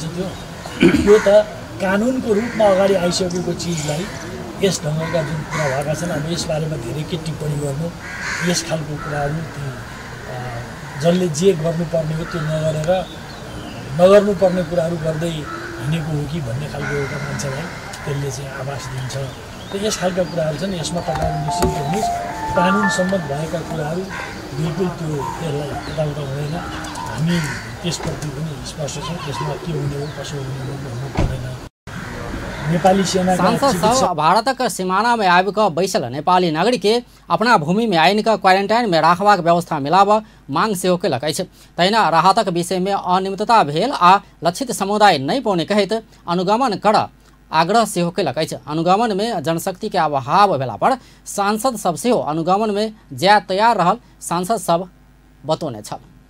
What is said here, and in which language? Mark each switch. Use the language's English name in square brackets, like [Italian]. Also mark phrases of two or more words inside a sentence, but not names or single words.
[Nepali] त्यो त कानुनको रूपमा अगाडि आइसकेको चिजलाई यस ढङ्गका जुन कुरा भएका छन्, अब यसबारेमा धेरै के टिप्पणी गर्नु, यस खालको कुराहरू जसले जे गर्नुपर्ने हो त्यो नगरेर नगर्नुपर्ने कुराहरू गर्दै हिँडेको हो कि भन्ने खालको एउटा मान्छेलाई त्यसले चाहिँ आभास दिन्छ। त यस खालका कुराहरू छन्। यसमा तपाईँहरू निश्चित हुनुहोस्, कानुन सम्मत भएका कुराहरू बिल्कुल त्यो त्यसलाई यताउता हुँदैन। हामी त्यसप्रति पनि स्पष्ट छ। त्यसमा के हुने हो कसो हुने हो भन्नु पर्दैन। नेपाली सेना [Maithili] सांसद सब भारतक सीमाना में आबिकऽ बैसल नेपाली नागरिक के अपना भूमि में आइन कऽ क्वारेंटाइन में राखबाक व्यवस्था मिलाब मांग सेहो केलक अछि। तहिना राहतक विषय में अनियमितता भेल आ लक्षित समुदाय नहीं पौने कहैत अनुगमन कर आग्रह सेहो केलक अछि। अनुगमन में जनशक्ति के अभाव भेला पर सांसद सब सेहो अनुगमन में जाय तैयार रहल सांसद सब बतौने छल।